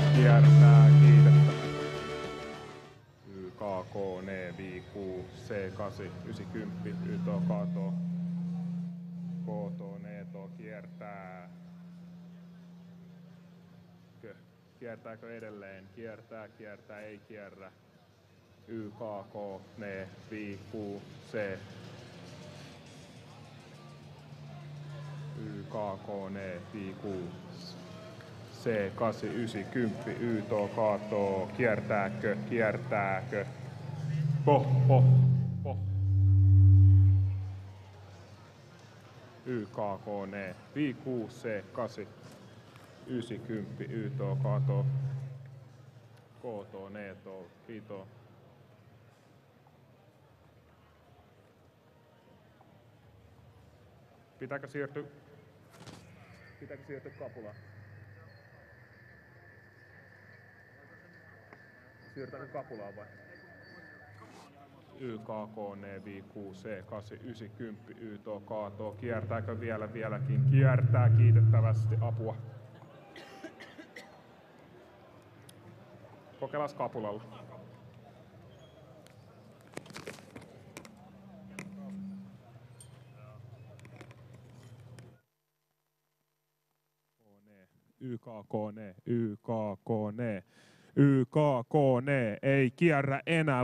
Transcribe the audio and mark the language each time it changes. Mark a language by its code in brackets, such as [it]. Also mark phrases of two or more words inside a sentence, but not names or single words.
[fi] kiertää, kiitettä. Y, K, K, N, V, Q, C, 8, 90, Y, to, K, to, K, to, N, to, kiertää. Kiertääkö edelleen? Kiertää, ei kierrä. Y, K, K, N, V, Q, C. Y, K, K, N, V, Q, C, 8, 9, 10, Y, to, K, to, kiertääkö? Po. Y, K, K, N, V, Q, C, 8, 9, 10, Y, to, K, to, K, to, N, to, V, to. Pitääkö siirtyä kapulaan? Siirrytäänkö kapulaan vai? Y, K, K, N, V, Q, C, 8, 9, 10, Y, to, K, to. Kiertääkö vieläkin? Kiertää kiitettävästi. Apua. Kokeillaan kapulalla. Y, K, K, N, Y, K, K, N, Y, K, K, N, ei kierrä enää.